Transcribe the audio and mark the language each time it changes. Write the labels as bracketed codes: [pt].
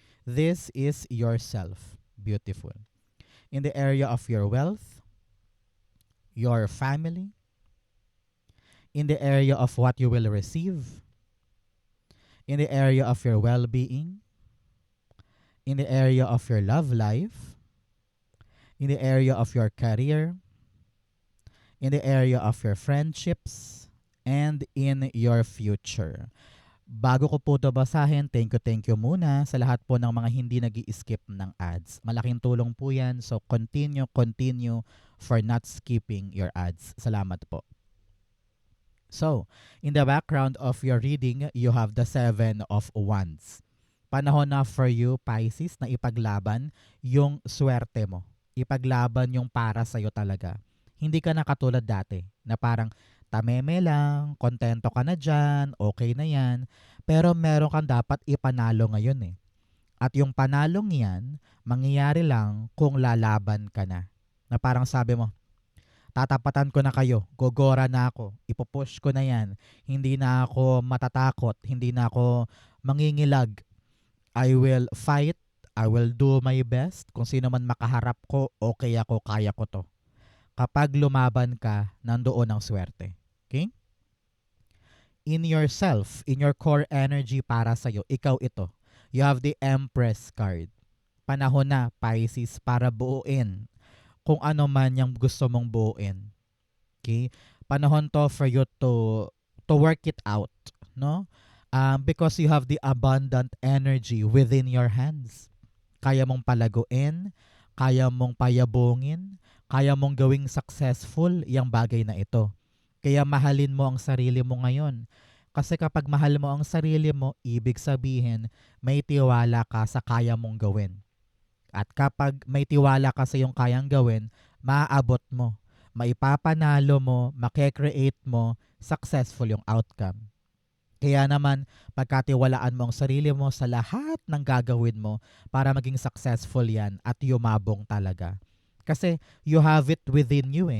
[en] This is yourself. Beautiful. In the area of your wealth, your family, in the area of what you will receive, in the area of your well-being, in the area of your love life, in the area of your career, in the area of your friendships, and in your future. [tl] Bago ko po ito basahin, [en] thank you [tl] muna sa lahat po ng mga hindi nag-i-skip ng ads. Malaking tulong po yan, [en] so continue for not skipping your ads. [tl] Salamat po. [en] So, in the background of your reading, you have the Seven of Wands. [tl] Panahon na [en] for you, [tl] Pisces, na ipaglaban yung swerte mo. Ipaglaban yung para sa'yo talaga. Hindi ka na katulad dati na parang tameme lang, kontento ka na dyan, okay na yan. Pero meron kang dapat ipanalo ngayon eh. At yung panalong yan, mangyayari lang kung lalaban ka na. Na parang sabi mo, tatapatan ko na kayo, gogora na ako, ipupush ko na yan. Hindi na ako matatakot, hindi na ako mangingilag. [en] I will fight, I will do my best. [tl] Kung sino man makaharap ko, okay ako, kaya ko to. Kapag lumaban ka, nandoon ang swerte. [en] Okay? In yourself, in your core energy [tl] para sa'yo, ikaw ito. [en] You have the Empress card. [tl] Panahon na, Pisces, para buuin kung ano man yung gusto mong buuin. Okay? Panahon to [en] for you to work it out, no? Because you have the abundant energy within your hands. [tl] Kaya mong palaguin, kaya mong payabungin, kaya mong gawing successful yung bagay na ito. Kaya mahalin mo ang sarili mo ngayon. Kasi kapag mahal mo ang sarili mo, ibig sabihin, may tiwala ka sa kaya mong gawin. At kapag may tiwala ka sa iyong kayang gawin, maaabot mo, maipapanalo mo, makekreate mo, successful yung outcome. Kaya naman, pagkatiwalaan mo ang sarili mo sa lahat ng gagawin mo para maging successful yan at yumabong talaga. [en] Kasi you have it within you eh.